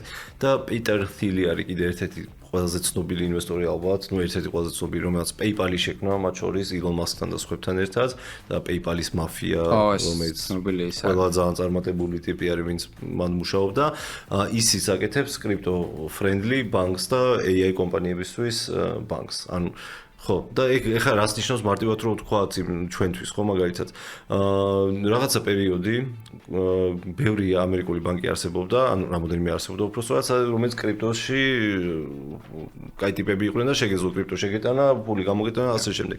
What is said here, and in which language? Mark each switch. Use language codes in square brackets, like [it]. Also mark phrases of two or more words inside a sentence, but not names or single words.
[ka] და Peter Thiel არის კიდე ერთ-ერთი ყველაზე ცნობილი ინვესტორი ალბათ, ნუ ერთ-ერთი ყველაზე ცნობილი, რომელიც PayPal-ი შექმნა, მათ შორის Elon Musk-თან და სხვებთან ერთად და PayPal-ის მაფია, რომელიც ყველა ძალიან წარმატებული ტიპი არის, ვინც მან მუშაობდა, ისიც აკეთებს [en] crypto friendly banks [ka] და AI კომპანიებისთვის banks. ანუ ხო, და ეხლა რას ნიშნავს მარტივად რომ თქვა ჩვენთვის, ხო, მაგალითად. რაღაცა პერიოდი ბევრი ამერიკული ბანკი არსებობდა, ანუ რამოდენიმე არსებობდა უბრალოდ, რომელიც კრიპტოში კაი ტიპები იყვნენ და შეგეძლო კრიპტო შეგეტანა, ფული გამოგეტანა, ასე შემდეგ.